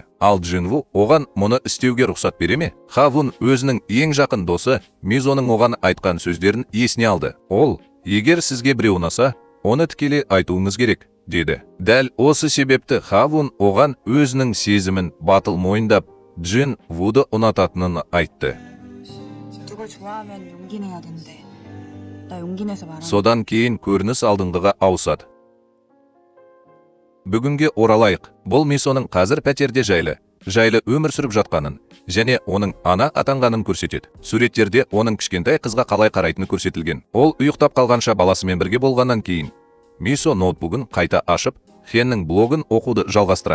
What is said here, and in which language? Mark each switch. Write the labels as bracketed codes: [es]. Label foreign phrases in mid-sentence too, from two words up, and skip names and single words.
[kk] Ал Джинву оған мұны істеуге рұқсат бере ме? Ха-Вун өзінің ең жақын досы Мизоның оған айтқан сөздерін есіне алды. Ол, егер сізге біреу ұнаса, оны тікелей айтуыңыз керек, деді. Дәл осы себепті Ха-Вун оған өзінің сезімін батыл мойындап, Джинвуды ұнататынын айтты. [ko] 누굴 좋아하면 용기 내야 된대. 나 용기 내서 말하는. [kk] Содан кейін көрініс алдыңғыға ауысады. Бүгінге оралайық. Бұл Мисоның қазір пәтерде жайлы өмір сүріп жатқанын және оның ана атанғанын көрсетеді. Суреттерде оның кішкентай қызға қалай қарайтыны көрсетілген. Ол ұйықтап қалғанша баласымен бірге болғаннан кейін Мисо ноутбугын қайта ашып, Хеннің блогын оқуды жалғастырады.